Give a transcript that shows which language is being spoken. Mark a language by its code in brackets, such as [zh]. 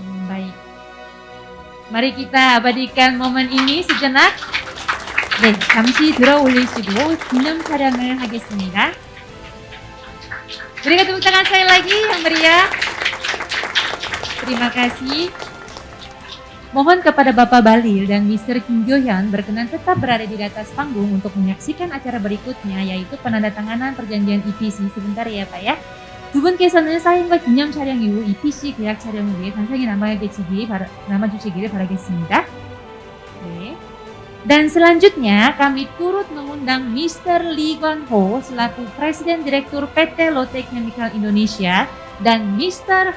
[id] Baik. Mari kita abadikan momen ini sejenak. [ko] 네, 잠시 들어 올리시고 기념 촬영을 하겠습니다. [id] Berikan tepuk tangan sekali lagi yang meriah. Terima kasih. Mohon kepada Bapak Bahlil dan Mr. Kim Gyo-hyun berkenan tetap berada di atas panggung untuk menyaksikan acara berikutnya, yaitu penandatanganan perjanjian EPC. Sebentar ya Pak ya. [ko] 두 분께서는 사인과 기념 촬영 이후 EPC 계약 촬영을 위해 단상에 남아주시기를 바라겠습니다. [id] 네. Dan selanjutnya kami turut mengundang Mr. Lee Gon-ho selaku Presiden Direktur PT Lotte Chemical Indonesia dan Mr.